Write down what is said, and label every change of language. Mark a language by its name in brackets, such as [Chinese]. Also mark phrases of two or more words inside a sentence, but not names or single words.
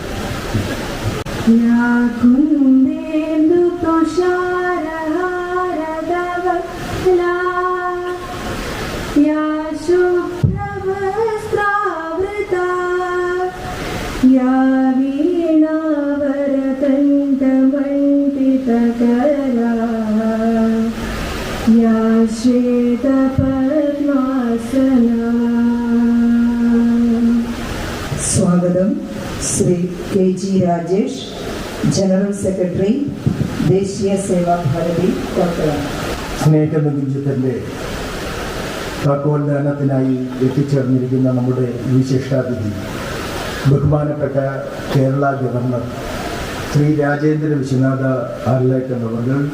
[Sanskrit] या कुन्देन्दु तुषारहारधवला या शुभ्रवस्त्रावृता या वीणावरकण्ठमण्डितकरा या श्वेतपद्मासना. [Malayalam] സ്വാഗതം ശ്രീ കെ ജി രാജേഷ്, [English] General Secretary, [Malayalam] ദേശീയ സേവാ ഭാരതി, കോട്ടയം. സ്നേഹനികുഞ്ചത്തിൻ്റെ താക്കോൽദാനത്തിനായി എത്തിച്ചേർന്നിരിക്കുന്ന നമ്മുടെ വിശിഷ്ടാതിഥി ബഹുമാനപ്പെട്ട കേരള ഗവർണർ ശ്രീ രാജേന്ദ്ര വിശ്വനാഥ ആർലേക്കർ അവർ